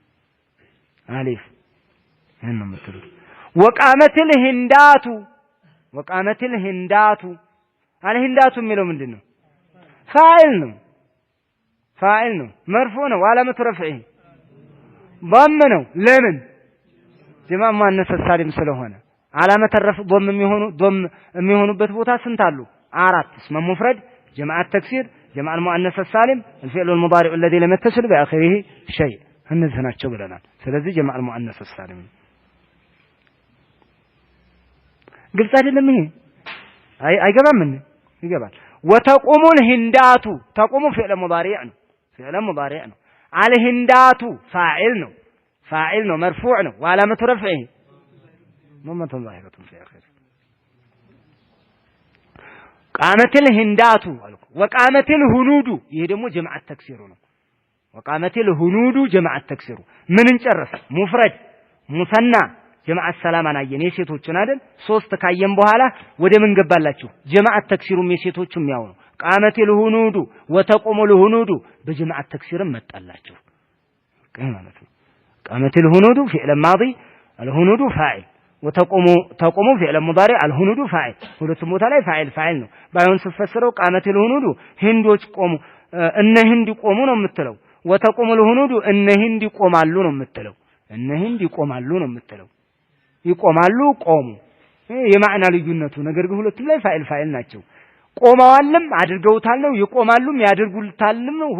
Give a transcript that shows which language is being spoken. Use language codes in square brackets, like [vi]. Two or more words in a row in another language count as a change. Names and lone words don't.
[am] እነም ምትሉ [ar] وقامت الهندات الهندات [am] የሚለው ምንድነው ፋኢል ነው መርፉ ነው [ar] علامة رفعه ضم [am] ነው ለምን [ar] جمع مؤنث سالم [am] ስለሆነ [ar] علامة رفع ضم [am] የሚሆኑበት ቦታ ስንት አሉ አራት [ar] اسم مفرد جمع التكسير جمع المؤنث السالم الفعل المضارع الذي لم يتصل باخره شيء [am] እነዚህ ናቸው ብለናል ስለዚህ [ar] جمع المؤنث السالم [am] ግልጽ አይደለም ይሄ አይገባም ምን ይገባል ወተቁሙል ሂንዳቱ [ar] تقوم فعل مضارع [am] ነው [ar] الهندات فاعل [am] ነው መርፉዕ ነው [ar] وعلامة رفعه ضمة ظاهرة في آخره قامت الهندات [am] አልኩ [ar] وقامت الهنود [am] ይሄ ደግሞ [ar] جمع التكسير [am] ነው [ar] وقامت الهنود جمع التكسير [am] ምንን ጨረሰ [ar] مفرد مثنى جمع سالم [am] አየን የሴቶችን አይደል ሶስት ካየን በኋላ ወደ ምን ገባላችሁ ጀማዓት ተክሲሩም የሴቶችም ያው ነው [ar] قامت الهنود وتقوم الهنود [am] በጀማዓት ተክሲርም መጣላችሁ ማለት ነው [ar] قامت الهنود فعل ماض الهنود فاعل وتقوم فعل مضارع الهنود فاعل [am] ሁለቱም ቦታ ላይ ፋይል ነው ባይሆን ሲፈሰረው [ar] قامت الهنود [am] ሂንዶች ቆሙ እነ ሂንድ ቆሙ ነው የምትለው [ar] وتقوم الهنود [am] እነ ሂንድ ይቆማሉ ነው የምትለው እነ ሂንድ ይቆማሉ ነው የምትለው ይቆማሉ ቆሙ የማዕና ልዩነቱ ነገር ግን ሁለቱም ላይ ፋይል ናቸው ቆመዋልም አድርገውታል ነው ይቆማሉም ያድርጉልታልም ነው